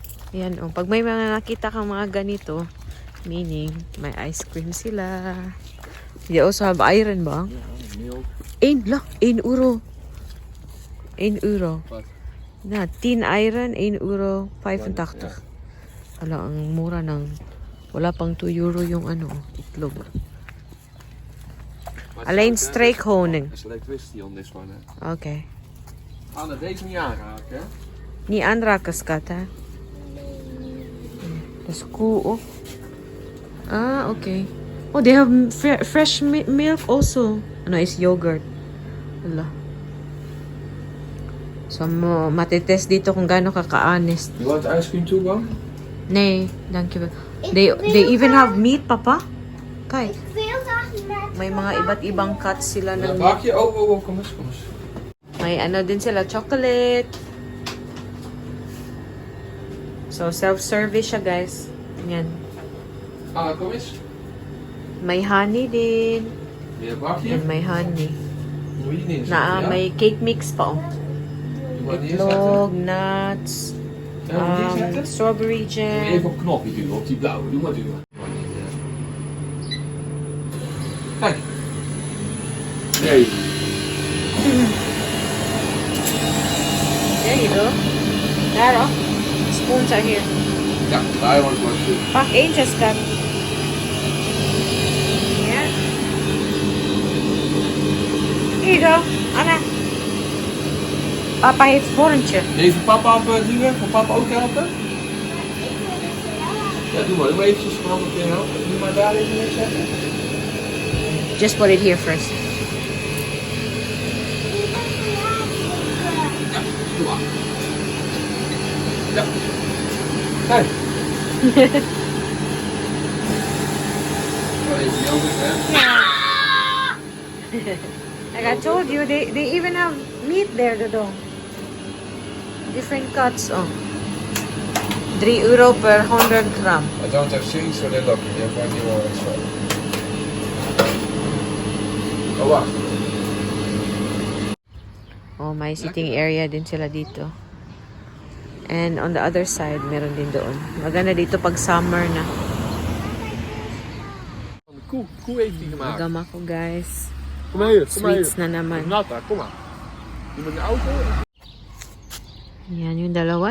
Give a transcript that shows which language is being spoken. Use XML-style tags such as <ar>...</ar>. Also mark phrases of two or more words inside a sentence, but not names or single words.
<tl>Ayan, oh. Pag may mga nakita kang mga ganito, meaning, may ice cream sila.</tl> <en>They also have iron ba? Milk. 1 euro. 1 euro.</en> <nl>Wat?</nl> <en>Na, 10 iron, 1 euro, 85.</en> <tl>Ala, ang mura ng, wala pang 2 euro yung ano, itlog.</tl> <nl>Alleen streekhoning. Er is</nl> <en>electricity on this one.</en> <nl>Hè. Okay. Anne, deze niet aanraken. Hè? Niet aanraken, skat, hè? Dat is cool, oh.</nl> <en>Ah, okay. Oh, they have fresh milk also.</en> <tl>Ano is yogurt. Wala. So, matitest dito kung gaano ka-honest.</tl> <en>You want ice cream too, Bam?</en> <nl>Nee, dankjewel.</nl> <en>They even have meat, papa.</en> <nl>Kijk, Ik wil graag met</nl> <tl>may mga iba't ibang cuts sila</tl> <nl>Een</nl> <tl>ng meat.</tl> <nl>bakje? Oh, kom eens, kom eens.</nl> <tl>May ano din sila, chocolate. So, self-service siya, guys. Yan.</tl> <nl>Ah, kom eens.</nl> <tl>May honey din.</tl> <nl>Weer een bakje.</nl> <tl>Yan, may honey.</tl> <nl>Moet je niet</nl> <tl>Na,</tl> <nl>inzetten, ja?</nl> <tl>may cake mix pa, oh.</tl> <nl>Je moet niet inzetten.</nl> <tl>Itlog, nuts,</tl> <nl>Ja, moet je inzetten?</nl> <en>strawberry</en> <nl>Moet je</nl> <en>jam.</en> <nl>even op knopje duwen, op die blauwe. Doe maar duwen. Kijk. Nee.</nl> <en>There you go. There, oh. Spoons are here.</en> <nl>Ja, daar wordt maar goed. Pak eentje, skat. Ja. Here you go. Anna. Papa heeft vorentje. Even papa op duwen. Voor papa ook helpen? Ja, doe maar. Doe maar eventjes voor handen kunnen helpen. Doe maar daar even neerzetten.</nl> <en>Just put it here first.</en> <nl>Ja, doe maar. Ja. Kijk. Oh, even yoghurt, hè?</nl> <en>Like I told you, they even have meat there, Dodo. Different cuts, oh. 3 euro per 100 gram. I don't have seeds, so they're lucky. They have one euro extra. Oh, wacht.</en> <tl>Oh, may sitting area din sila dito.</tl> <en>And on the other side,</en> <tl>meron din doon. Maganda dito pag summer na.</tl> <nl>Van de koe. Koe heeft die gemaakt.</nl> <tl>Magama ko, guys.</tl> <nl>Kom maar hier, kom maar hier.</nl> <tl>Sweets na naman.</tl> <nl>Natta, kom maar. Je met de auto.</nl> <tl>Yan yung dalawa.</tl>